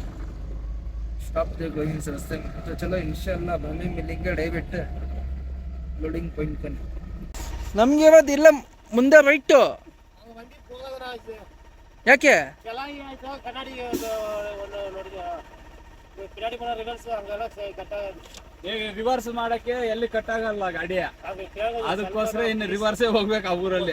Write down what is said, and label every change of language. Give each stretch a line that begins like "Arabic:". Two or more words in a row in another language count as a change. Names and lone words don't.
Hindi: स्टॉप देखो इस रास्ते में तो चलो इंशाल्लाह हमें मिलेंगे
English: direct loading point
Hindi: पर।
Kannada: ನಮಗೆ ಇವತ್ತು ಇಲ್ಲ ಮುಂದೆ ರೈಟ್ ಯಾಕೆ ರಿವರ್ಸ್ ಮಾಡಕ್ಕೆ ಎಲ್ಲಿ ಕಟ್ ಆಗಲ್ಲ ಗಾಡಿ, ಅದಕ್ಕೋಸ್ಕರ ಇನ್ನು ರಿವರ್ಸ್ ಹೋಗ್ಬೇಕು ಆ ಊರಲ್ಲಿ.